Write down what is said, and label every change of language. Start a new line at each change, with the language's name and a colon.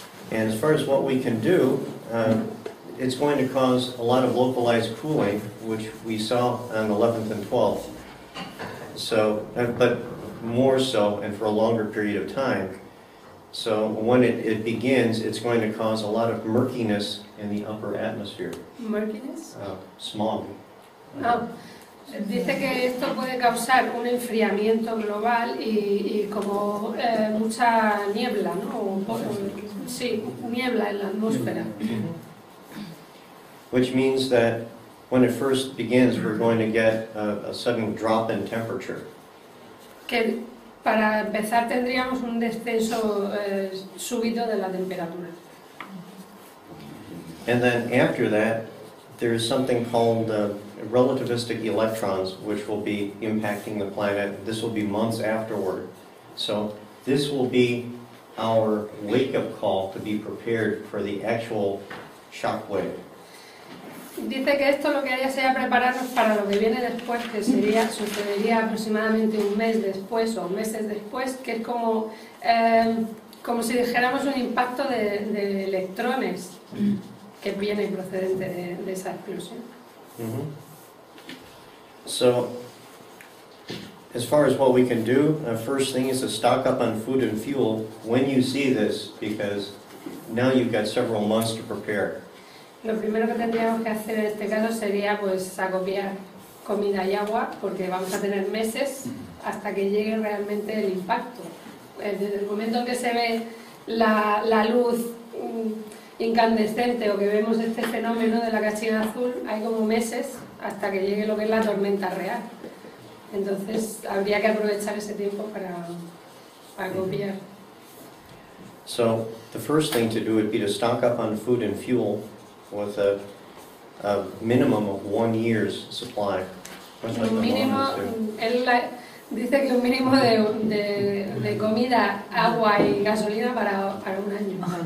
English: And as far as what we can do, it's going to cause a lot of localized cooling, which we saw on the 11th and 12th. So, but more so and for a longer period of time. So when it begins, it's going to cause a lot of murkiness in the upper atmosphere. ¿Murkiness? Smog.
Spanish: Ah, dice que esto puede causar un enfriamiento global y como mucha niebla, ¿no? Sí, niebla en la atmósfera.
English: Which means that when it first begins, we're going to get a sudden drop in temperature.
Spanish: Que para empezar tendríamos un descenso súbito de la temperatura.
English: And then after that, there's something called relativistic electrons, which will be impacting the planet. This will be months afterward. So this will be our wake-up call to be prepared for the actual shock wave.
Spanish: Dice que esto lo que haría sería prepararnos para lo que viene después, que sucedería aproximadamente un mes después o meses después, que es como si dijéramos un impacto de electrones que viene procedente de esa explosión. Mm-hmm.
English: So, as far as what we can do, first thing is to stock up on food and fuel when you see this, because now you've got several months to prepare.
Spanish: Lo primero que tendríamos que hacer en este caso sería pues acopiar comida y agua, porque vamos a tener meses hasta que llegue realmente el impacto. Desde el momento en que se ve la luz incandescente o que vemos este fenómeno de la cachina azul, hay como meses hasta que llegue lo que es la tormenta real. Entonces habría que aprovechar ese tiempo para acopiar.
English: So the first thing to do would be to stock up on food and fuel with a minimum of 1 year's supply.
Spanish: Un mínimo, él dice que un mínimo de comida, agua y gasolina para un año.